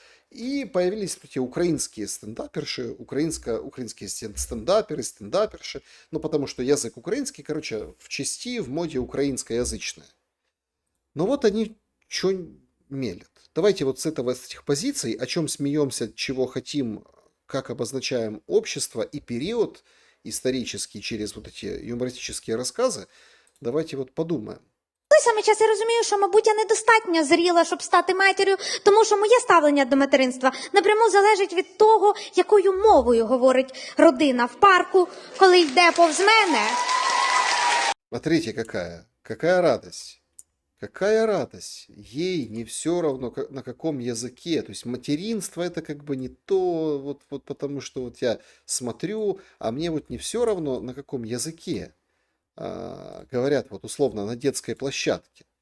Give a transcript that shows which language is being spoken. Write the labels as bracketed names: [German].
[Russian] И появились эти украинские стендаперши, украинские стендаперши, ну потому что язык украинский, короче, в части, в моде украинскоязычная. Но вот они что мелят. Давайте вот с этих позиций, о чем смеемся, чего хотим, как обозначаем общество и период исторический через вот эти юмористические рассказы, давайте вот подумаем. [Ukrainian] той самий час я розумію, що, мабуть, я недостатньо зріла, щоб стати матір'ю, тому що моє ставлення до материнства напряму залежить від того, якою мовою говорить родина в парку, коли йде повз мене. [Russian] Смотрите, какая радость. Какая радость. Ей не все равно, на каком языке. То есть материнство это как бы не то, вот потому что вот я смотрю, а мне вот не все равно, на каком языке. Говорят вот условно на детской площадке.